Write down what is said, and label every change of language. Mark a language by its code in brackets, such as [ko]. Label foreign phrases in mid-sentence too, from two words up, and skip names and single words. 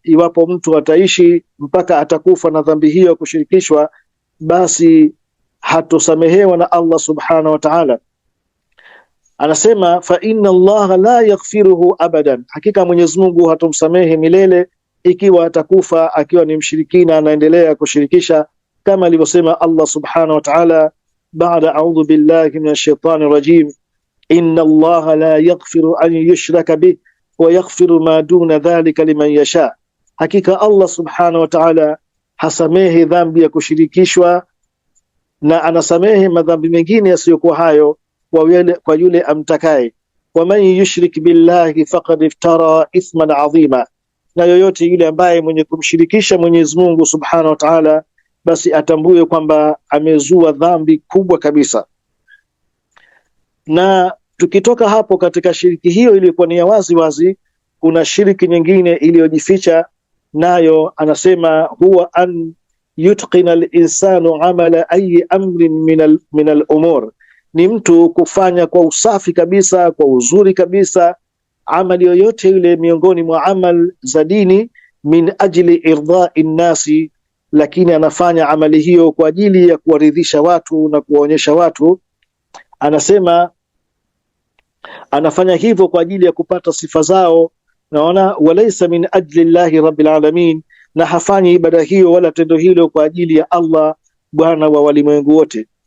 [sw] Iwapo mtu ataishi mpaka atakufa na dhambi hiyo ya kushirikishwa, basi hatosamehewa na Allah [ar] سبحانه وتعالى. [sw] Anasema [ar] فإن الله لا يغفره أبدا, [sw] hakika Mwenyezi Mungu hatomsamehe milele ikiwa atakufa akiwa ni mshirikina, anaendelea kushirikisha, kama alivyosema Allah [ar] سبحانه وتعالى [sw] baada [ar] أعوذ بالله من الشيطان الرجيم إن الله لا يغفر أن يشرك به ويغفر ما دون ذلك لمن يشاء, [sw] hakika Allah [ar] سبحانه وتعالى [sw] hasamehe dhambi ya kushirikishwa, na anasamehe madhambi mengine yasiyokuwa hayo kwa yule amtakaye. [ar] ومن يشرك بالله فقد افترى إثما عظيما, [sw] na yoyote yule ambaye mwenye kumshirikisha Mwenyezi Mungu [ar] سبحانه وتعالى, [sw] basi atambue kwamba amezua dhambi kubwa kabisa. Na tukitoka hapo katika shiriki hiyo iliyokuwa ni ya wazi wazi, kuna shiriki nyingine iliyojificha, nayo anasema huwa [ar] أن يتقن الإنسان عمل أي أمر من الأمور, [sw] ni mtu kufanya kwa usafi kabisa, kwa uzuri kabisa amali yoyote ile miongoni mwa amal za dini, [ar] من أجل إرضاء الناس, [sw] lakini anafanya amali hiyo kwa ajili ya kuwaridhisha watu na kuwaonyesha watu. Anasema anafanya hivyo kwa ajili ya kupata sifa zao, naona [ar] وليس من أجل الله رب العالمين, [sw] na hafanyi ibada hiyo wala tendo hilo kwa ajili ya Allah bwana wa walimwengu wote.